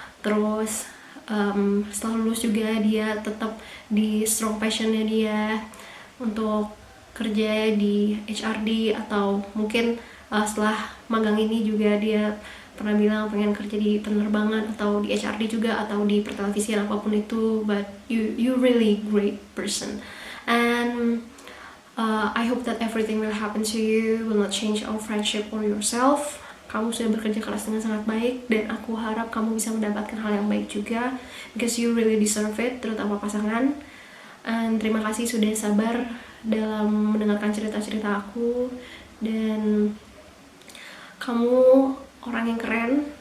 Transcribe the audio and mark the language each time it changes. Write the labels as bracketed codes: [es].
[id] Terus setelah lulus juga dia tetap di strong passionnya dia untuk kerja di HRD, atau mungkin setelah magang ini juga dia pernah bilang pengen kerja di penerbangan atau di HRD juga atau di pertelevisian, apapun itu. [en] But you really great person, and I hope that everything will happen to you will not change our friendship or yourself. [id] Kamu sudah bekerja keras dengan sangat baik, dan aku harap kamu bisa mendapatkan hal yang baik juga, [en] because you really deserve it, [id] terutama pasangan. And terima kasih sudah sabar dalam mendengarkan cerita-cerita aku, dan kamu orang yang keren.